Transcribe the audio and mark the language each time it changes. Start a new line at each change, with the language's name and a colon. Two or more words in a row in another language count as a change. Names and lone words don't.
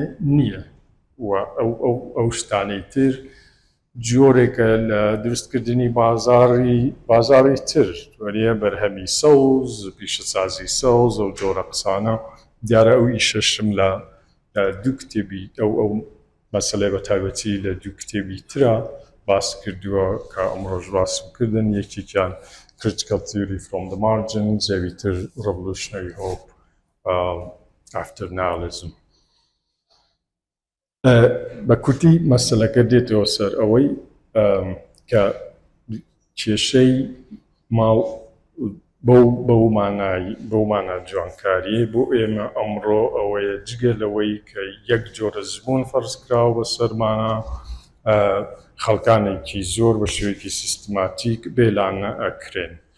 Central Kurdish: نییە و ئەو شتانەی تر جۆرێکە لە دروستکردنی بازاڕی تر وەریە بەرهەمی سەوز پیشەسازی سەوز ئەو جۆرە قسانە دیارە ئەو ئیشەشم لە دوو کتێبی ئەو مەسەلەی بە تایبەتی لە دوو کتێبی ترە باس کردووە کە ئەمڕۆژ باسم کردن یەکێکیان Critical Theory from the Margins زەویتر Revolutionary Hope After Nihilism بە کورتی مەسەلەکە دێتەوە سەر ئەوەی کە کێشەی ماڵ بەو مانە جوانکاریە بۆ ئێمە ئەمڕۆ ئەوەیە جگە لەوەی کە یەک جۆرە زبوون فەرز کراوە بە سەرمانە خەڵکانێکی زۆر بە شێوەیەکی سیستماتیک بێلانە ئەکرێن